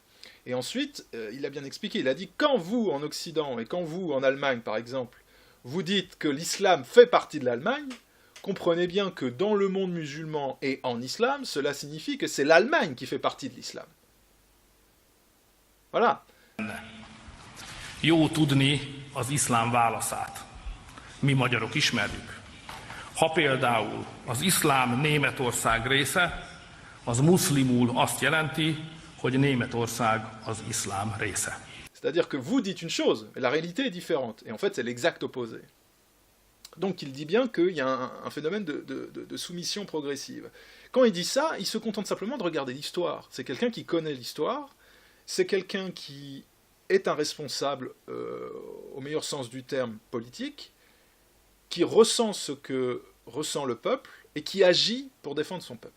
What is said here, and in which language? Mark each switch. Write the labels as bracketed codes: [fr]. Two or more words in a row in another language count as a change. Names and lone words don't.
[fr] Et ensuite, il a bien expliqué, il a dit « Quand vous, en Occident, et quand vous, en Allemagne, par exemple, vous dites que l'islam fait partie de l'Allemagne, comprenez bien que dans le monde musulman et en islam, cela signifie que c'est l'Allemagne qui fait partie de l'islam. » Voilà. [hu] Jó tudni az iszlám válaszát. Mi magyarok ismerjük. Ha például az iszlám Németország része, az muszlimul azt jelenti, hogy Németország az iszlám része. [fr] C'est-à-dire que vous dites une chose, mais la réalité est différente. Et en fait, c'est l'exact opposé. Donc il dit bien qu'il y a un phénomène de soumission progressive. Quand il dit ça, il se contente simplement de regarder l'histoire. C'est quelqu'un qui connaît l'histoire, c'est quelqu'un qui est un responsable, au meilleur sens du terme, politique, qui ressent ce que ressent le peuple, et qui agit pour défendre son peuple.